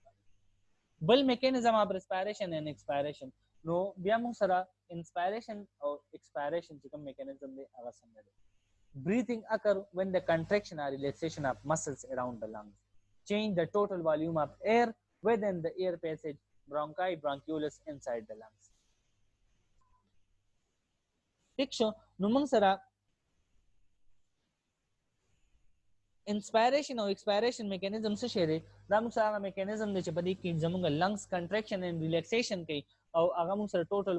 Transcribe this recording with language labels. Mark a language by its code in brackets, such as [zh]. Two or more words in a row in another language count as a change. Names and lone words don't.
[en] bal mechanism of respiration and expiration [ps] نو بیا موږ سره انسپایریشن او ایکسپایریشن چې کوم میکانیزم دی هغه څنګه دی [en] breathing occur when the contraction or relaxation of muscles around the lungs change the total volume of air within the air passage bronchi bronchioles inside the lungs [ps] ٹھیک شو نو موږ سره انسپایریشن او ایکسپایریشن میکانیزم څه شی دی دا موږ سره میکانیزم دی چې په دې کې زموږ لنګز [en] contraction and relaxation [ps] کوي او هغه موږ سره ټوټل